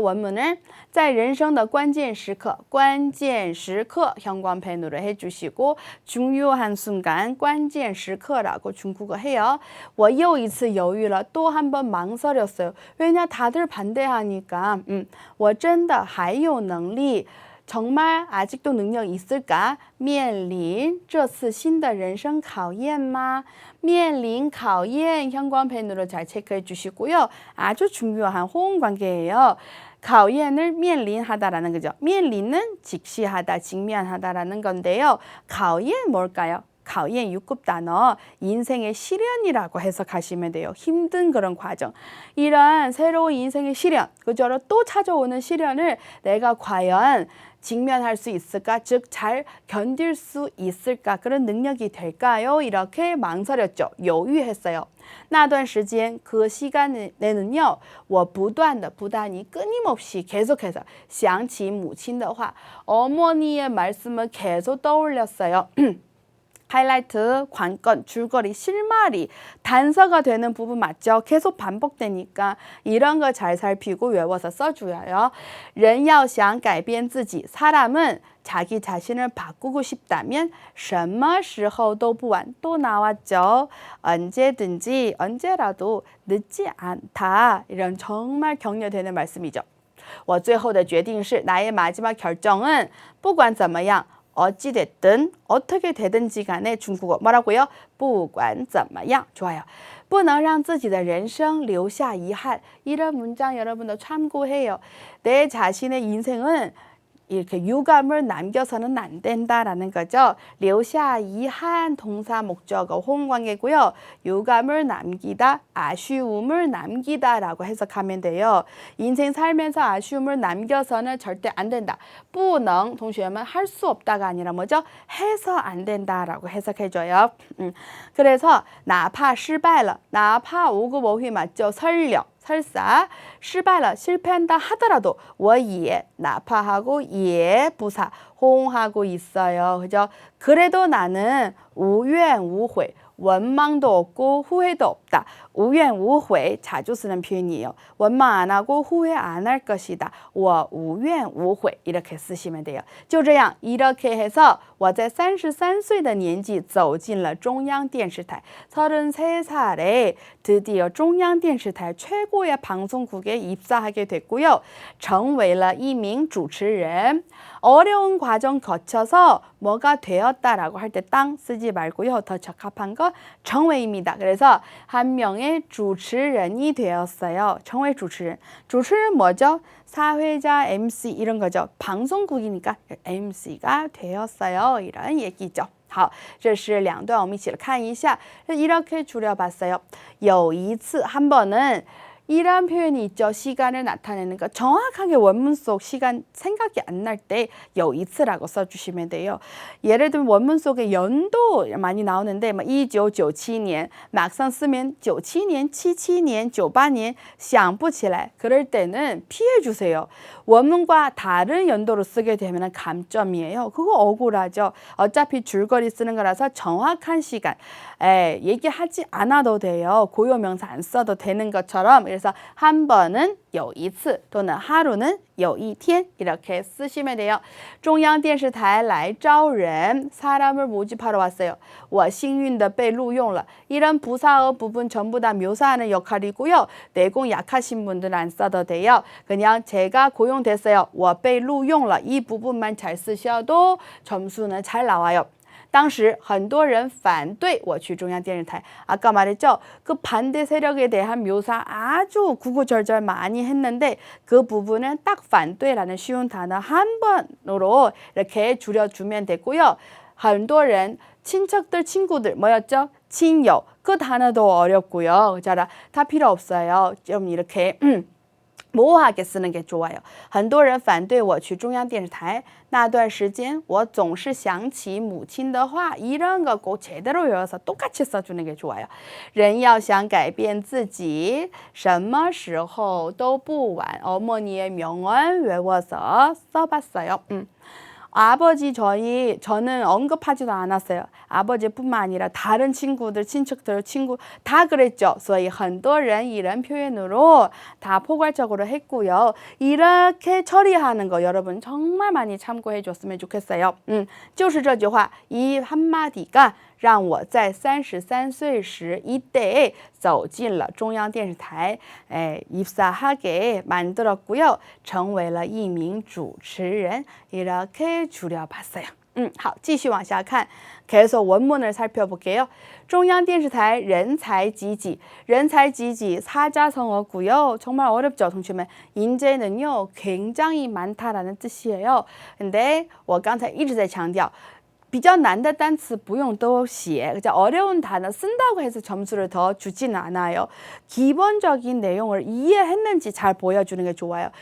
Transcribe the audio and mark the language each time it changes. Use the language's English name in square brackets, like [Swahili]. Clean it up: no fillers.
[Korean] 원문을 [Chinese] 在人生的关键时刻 [Korean] 关键时刻 형광펜으로 해주시고 중요한 순간 关键时刻라고 중국어 해요. [Chinese] 我又一次犹豫了 [Korean] 또 한 번 망설였어요. 왜냐 다들 반대하니까 [Chinese] 我真的还有能力 [Korean] 정말 아직도 능력이 있을까? [Chinese] 面临这次新的人生考验吗? [Korean] 面临考验 형광펜으로 잘 체크해 주시고요. 아주 중요한 호응 관계예요. 考验을 面临하다라는 거죠. 面临는 직시하다, 직면하다라는 건데요. 考验 뭘까요? 考验 6급 단어 인생의 시련이라고 해석하시면 돼요. 힘든 그런 과정. 이런 새로운 인생의 시련, 그죠? 또 찾아오는 시련을 내가 과연 직면할 수 있을까? 즉, 잘 견딜 수 있을까? 그런 능력이 될까요? 이렇게 망설였죠. 犹豫했어요. [Chinese] 那段时间 [Korean] 그 시간에는요, 我不断的 부단히 끊임없이 계속해서 [Chinese] 想起母亲的话 [Korean] 어머니의 말씀을 계속 떠올렸어요. 하이라이트, 관건, 줄거리, 실마리, 단서가 되는 부분 맞죠? 계속 반복되니까 이런 거 잘 살피고 외워서 써줘요. [Chinese] 人要想改变自己, [Korean] 사람은 자기 자신을 바꾸고 싶다면 [Chinese] 什么时候都不晚. [Korean] 또 나왔죠. 언제든지, 언제라도 늦지 않다. 이런 정말 격려되는 말씀이죠. [Chinese] 我最后的决定是, [Korean] 나의 마지막 결정은 [Chinese] 不管怎么样 [Korean] 어찌됐든 어떻게 되든지 간에 중국어 뭐라고요? [Chinese] 不管怎么样 좋아요. 不能让自己的人生留下遗憾. [Korean] 이런 문장 여러분도 참고해요. 내 자신의 인생은 이렇게 유감을 남겨서는 안 된다라는 거죠. 留下遗憾 동사 목적어 호응관계고요. 유감을 남기다, 아쉬움을 남기다라고 해석하면 돼요. 인생 살면서 아쉬움을 남겨서는 절대 안 된다. 不能 동시에만 할 수 없다가 아니라 뭐죠? 해서 안 된다라고 해석해줘요. 그래서 [Chinese] 哪怕失败了, [Korean] 哪怕 5급 5휘 맞죠? 설령 설사 失败了 실패한다 하더라도 我也 나파하고 예 부사 호응하고 있어요. 그죠? 그래도 나는 无怨无悔 원망도 없고 후회도 없다. 无怨无悔 자주 쓰는 표현이에요. 원망 안 하고 후회 안 할 것이다. [Chinese] 我无怨无悔 [Korean] 이렇게 쓰시면 돼요. [Chinese] 就这样 [Korean] 이렇게 해서 [Chinese] 我在33岁的年纪走进了中央电视台. [Korean] 33살에 드디어中央电视台 최고의 방송국에 입사하게 됐고요. [Chinese] 成为了一名主持人. [Korean] 어려운 과정 거쳐서 뭐가 되었다라고 할 때 땅 쓰지 말고요. 더 적합한 거 成为입니다. 그래서 한 명의 主持人이 되었어요. 成为主持人.主持人 뭐죠? 사회자, MC 이런 거죠. 방송국이니까 MC가 되었어요. 이런 얘기죠. [Chinese] 好，这是两段我们一起来看一下. [Korean] 이렇게 줄여봤어요. 有一次 한 번은 이런 표현이 있죠. 시간을 나타내는 거. 정확하게 원문 속 시간 생각이 안 날 때 有一次라고 써주시면 돼요. 예를 들면 원문 속에 연도 많이 나오는데 1997년 막상 쓰면 97년, 77년, 98년 [Chinese] 想不起来. [Korean] 그럴 때는 피해주세요. 원문과 다른 연도로 쓰게 되면 감점이에요. 그거 억울하죠. 어차피 줄거리 쓰는 거라서 정확한 시간 얘기하지 않아도 돼요. 고유명사 안 써도 되는 것처럼. 그래서 한 번은 有一次 또는 하루는 有一天 이렇게 쓰시면 돼요. [Chinese] 中央电视台来招人 [Korean] 사람을 모집하러 왔어요. [Chinese] 我幸运的被录用了 [Korean] 이런 부사어 부분 전부 다 묘사하는 역할이고요. 내공 약하신 분들은 안 써도 돼요. 그냥 제가 고용됐어요. [Chinese] 我被录用了 [Korean] 이 부분만 잘 쓰셔도 점수는 잘 나와요. [Chinese] 当时很多人反对我去中央电视台. [Korean] 아까 말했죠? 그 반대 세력에 대한 묘사 아주 구구절절 많이 했는데 그 부분은 딱 反对라는 쉬운 단어 한 번으로 이렇게 줄여주면 되고요. 很多人 친척들, 친구들 뭐였죠? 친友. 그 단어도 어렵고요. 자, 다 필요 없어요. 좀 이렇게 모호하게 쓰는 게 좋아요. [Chinese] 很多人反对我去中央电视台那段时间我总是想起母亲的话 [Korean] 이런 거 꼭 제대로 외워서 똑같이 써주는 게 좋아요. [Chinese] 人要想改变自己什么时候都不晚 [Korean] 어머니의 명언 외워서 써봤어요. 아버지 저는 언급하지도 않았어요. 아버지뿐만 아니라 다른 친구들, 친척들, 친구 다 그랬죠. [Chinese] 所以很多人 [Korean] 이런 표현으로 다 포괄적으로 했고요. 이렇게 처리하는 거 여러분 정말 많이 참고해 줬으면 좋겠어요. [Chinese] 就是这句话 [Korean] 이 한마디가 [Chinese] 让我在33岁时 이때에 走进了中央电视台 [Korean] 입사하게 만들었고요. [Chinese] 成为了一名主持人 [Korean] 이렇게 줄여봤어요. [Chinese] 好，继续往下看 [Korean] 계속 원문을 살펴볼게요. [Chinese] 中央电视台人才济济 人才济济 사자성어고요. [Korean] 정말 어렵죠, 동시에. 인재는요, 굉장히 많다라는 뜻이에요. [Chinese] 근데 我刚才一直在强调 比较难的单词不用都写 [Korean] 어려운 단어 쓴다고 해서 점수를 더 주지는 않아요. 기본적인 내용을 이해했는지 잘 보여주는 게 좋아요.